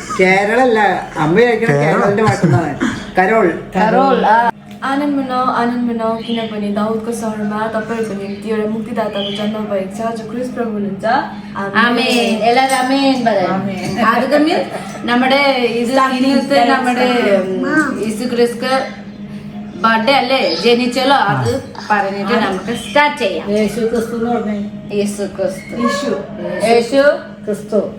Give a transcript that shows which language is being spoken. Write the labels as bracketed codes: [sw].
[ml] കേരളല്ല, അമ്മ കഴിക്കണം കേരളത്തിന്റെ പാട്ടെന്നാണ്. Carol Carol. [ne] आनन्द मनाऊ किनभने दाउदको सहरमा तपाईँहरूको निम्ति एउटा मुक्तिदाताको जन्म भएको छ जो क्रिस्ट प्रभु हुनुहुन्छ. [ml] ആമേൻ. എല്ലാവരും ആമേൻ പറയാം. അതൊക്കെ മീൻസ് നമ്മുടെ ഇന്നത്തെ നമ്മുടെ യേശുക്രിസ്തു ബർത്ത്ഡേ അല്ലേ ജനിച്ചല്ലോ, അത് പറഞ്ഞിട്ട് നമുക്ക് സ്റ്റാർട്ട് ചെയ്യാം. യേശു ക്രിസ്തു എന്ന് പറഞ്ഞേ. യേശു ക്രിസ്തു.